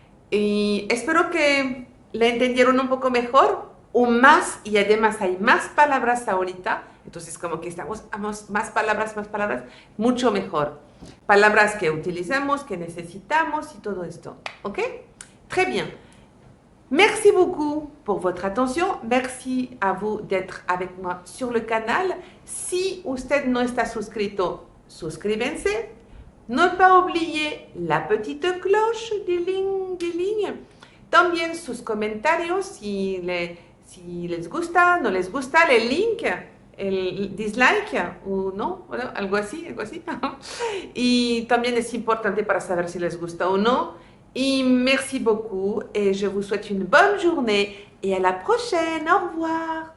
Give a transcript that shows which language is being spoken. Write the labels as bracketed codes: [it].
[es] Y espero que le entendieron un poco mejor o más, y además hay más palabras ahorita, entonces como que estamos más palabras, mucho mejor. Palabras que utilizamos, que necesitamos y todo esto. ¿Ok? [fr] Très bien. Merci beaucoup pour votre attention. Merci à vous d'être avec moi sur le canal. [es] Si usted no está suscrito, suscríbense. [fr] No pas oublier la petite cloche des lignes. [es] También sus comentarios si les gusta, no les gusta, el link, el dislike o no, bueno, algo así. Y también es importante para saber si les gusta o no. Y [fr] merci beaucoup et je vous souhaite une bonne journée et à la prochaine. Au revoir.